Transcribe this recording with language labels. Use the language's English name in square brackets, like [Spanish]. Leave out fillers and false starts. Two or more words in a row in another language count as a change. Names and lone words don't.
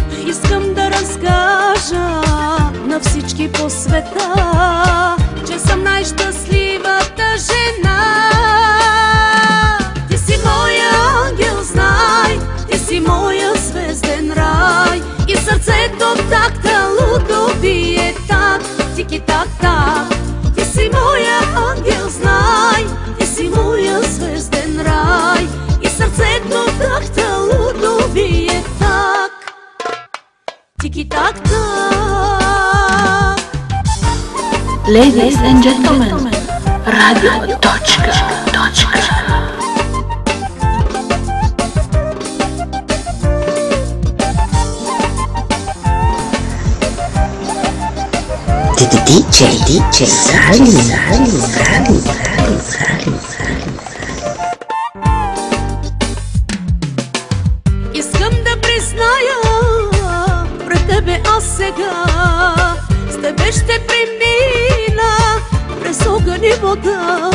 [Bulgarian] Искам да разкажа на всички по света, че съм най-щастливата жена. Ти си моя ангел, знай, ти си моя звезден рай. И сърцето такта лудо бие так, тики-так-так. Ти си моя ангел, знай, ти си моя звезден рай. И сърцето такта лудо бие так, тики-так-так. [English] Ladies and gentlemen, Radio Точка. DJ Sally. [Bulgarian] Искам да призная пред тебе аз сега, с тебе ще премина през огън и вода.